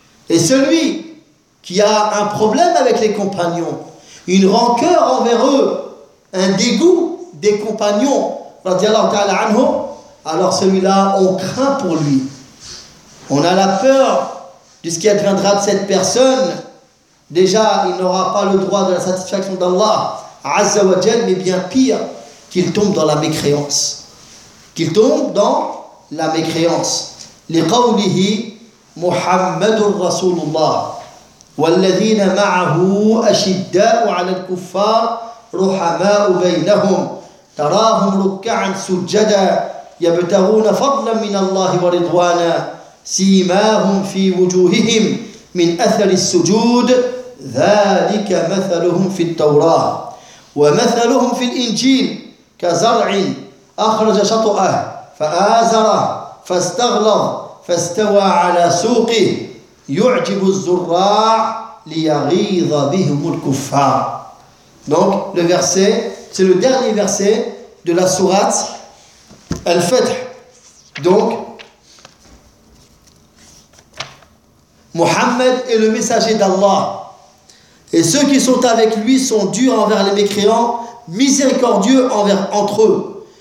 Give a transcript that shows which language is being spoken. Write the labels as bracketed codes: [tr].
[fr] Et celui qui a un problème avec les compagnons, une rancœur envers eux, un dégoût des compagnons, [ar] radiallahu ta'ala anhum, [fr] alors celui-là, on craint pour lui. On a la peur de ce qui adviendra de cette personne. Déjà, il n'aura pas le droit de la satisfaction d'Allah, [ar] Azza wa Jal, [fr] mais bien pire, qu'il tombe dans la mécréance. qu'il tombe dans la mécréance. [ar] لقوله محمد رسول الله والذين معه أشداء على الكفار رحماء بينهم تراهم ركعا سجدا يبتغون فضلا من الله ورضوانا سيماهم في وجوههم من أثر السجود ذلك مثلهم في التوراة ومثلهم في الإنجيل كزرع أخرج شطأه فآزره فاستغلظ فاستوى على سوقه يعجب الزراع ليغيظ بهم الكفار. [fr] Donc le verset, c'est le dernier verset de la sourate Al-Fath. Donc Muhammad est le messager d'Allah et ceux qui sont avec lui sont durs envers les mécréants, miséricordieux envers entre eux.